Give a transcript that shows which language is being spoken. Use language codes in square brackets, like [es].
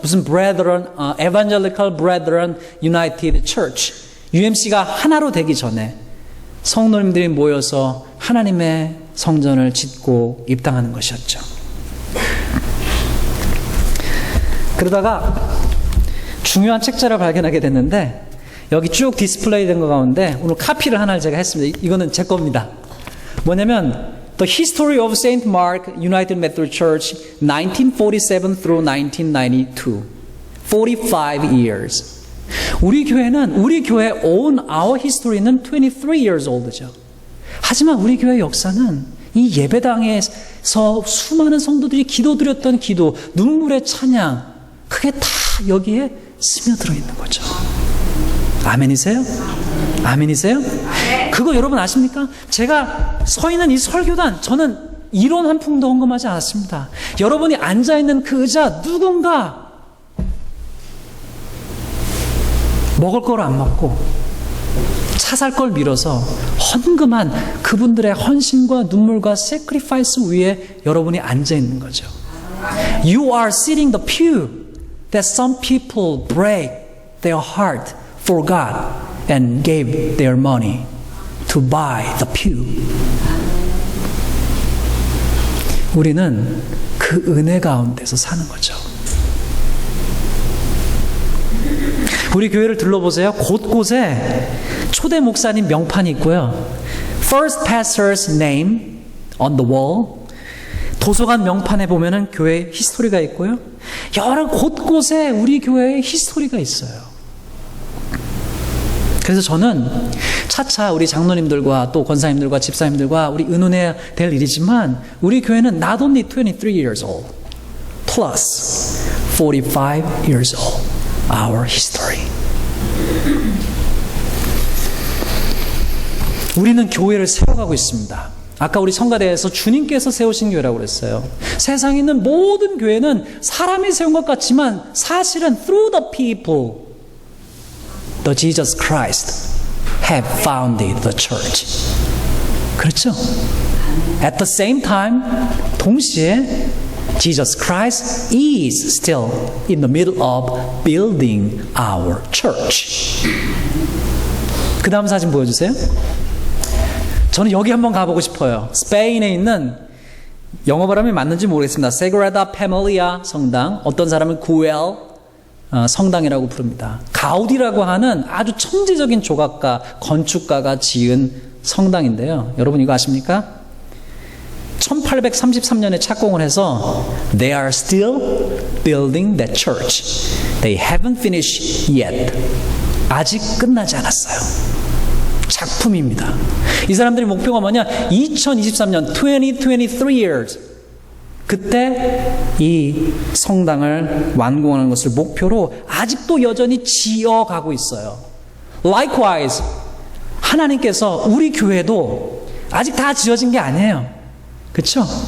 [ko] 무슨 Brethren, Evangelical Brethren United Church UMC가 하나로 되기 전에 성도님들이 모여서 하나님의 성전을 짓고 입당하는 것이었죠. 그러다가 중요한 책자를 발견하게 됐는데 여기 쭉 디스플레이 된 거 가운데 오늘 카피를 하나를 제가 했습니다. 이거는 제 겁니다. 뭐냐면 [en] The History of St. Mark United Methodist Church 1947 through 1992. 45 years. [ko] 우리 교회 [en] own our history는 23 years old죠. [ko] 하지만 우리 교회 역사는 이 예배당에서 수많은 성도들이 기도드렸던 기도, 눈물의 찬양, 그게 다 여기에 스며들어 있는 거죠. 아멘이세요? 아멘이세요? 그거 여러분 아십니까? 제가 서 있는 이 설교단, 저는 이론 한 풍도 언급하지 않았습니다. 여러분이 앉아있는 그 의자, 누군가 먹을 걸 안 먹고 차 살 걸 밀어서 헌금한 그분들의 헌신과 눈물과 sacrifice 위에 여러분이 앉아있는 거죠. [en] You are sitting the pew that some people break their heart for God and gave their money to buy the pew. [ko] 우리는 그 은혜 가운데서 사는 거죠. 우리 교회를 둘러보세요. 곳곳에 초대 목사님 명판이 있고요. [en] First pastor's name on the wall. [ko] 도서관 명판에 보면은 교회 히스토리가 있고요. 여러 곳곳에 우리 교회의 히스토리가 있어요. 그래서 저는 차차 우리 장로님들과 또 권사님들과 집사님들과 우리 의논해야 될 일이지만 우리 교회는 [en] not only 23 years old plus 45 years old our history. [ko] 우리는 교회를 세워가고 있습니다. 아까 우리 성가대에서 주님께서 세우신 교회라고 그랬어요. 세상에 있는 모든 교회는 사람이 세운 것 같지만 사실은 [en] through the people the Jesus Christ have founded the church. [ko] 그렇죠? [en] At the same time, [ko] 동시에 [en] Jesus Christ is still in the middle of building our church. [ko] 그 다음 사진 보여주세요. 저는 여기 한번 가보고 싶어요. 스페인에 있는 영어 발음이 맞는지 모르겠습니다. Sagrada Familia 성당, 어떤 사람은 구엘 성당이라고 부릅니다. 가우디라고 하는 아주 천재적인 조각가, 건축가가 지은 성당인데요. 여러분 이거 아십니까? 1833년에 착공을 해서 [en] They are still building that church. They haven't finished yet. [ko] 아직 끝나지 않았어요. 작품입니다. 이 사람들의 목표가 뭐냐? 2023년, 2023 years. 그때 이 성당을 완공하는 것을 목표로 아직도 여전히 지어가고 있어요. Likewise, 하나님께서 우리 교회도 아직 다 지어진 게 아니에요. 그렇죠?